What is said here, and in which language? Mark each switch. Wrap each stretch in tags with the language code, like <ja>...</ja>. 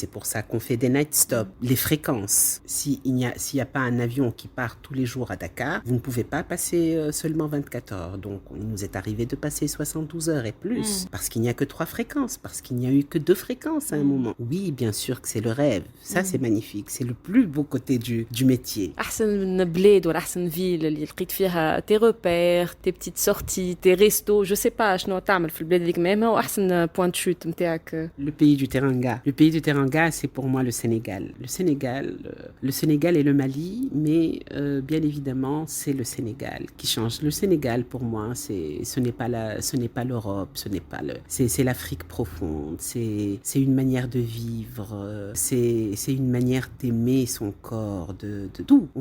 <fr>C'est pour ça qu'on fait des night stops. Les fréquences, s'il n'y a pas un avion qui part tous les jours à Dakar, vous ne pouvez pas passer seulement 24 heures. Donc, il nous est arrivé de passer 72 heures et plus. Parce qu'il n'y a que 3 fréquences, parce qu'il n'y a eu que 2 fréquences à un moment. Oui, bien sûr que c'est le rêve. Ça, c'est magnifique. C'est le plus beau côté du métier.</fr> <ar>أحسن بلاد ولا أحسن فيل اللي لقيت فيها</ar> <fr>tes repères, tes petites sorties, tes restos, je sais pas</fr> <ar>شنو تعمل في البلاد هذيك ما هو أحسن</ar> <fr>point de chute</fr> <ar>نتاعك.</ar> <fr>Le pays du Teranga. Le pays du Teranga, c'est pour moi le Sénégal. Le Sénégal et le Mali, mais bien évidemment, c'est le Sénégal qui change. Le Sénégal, pour moi, ce n'est pas l'Europe, c'est l'Afrique profonde, c'est une manière de vivre, c'est une manière d'aimer son corps, de tout.</fr>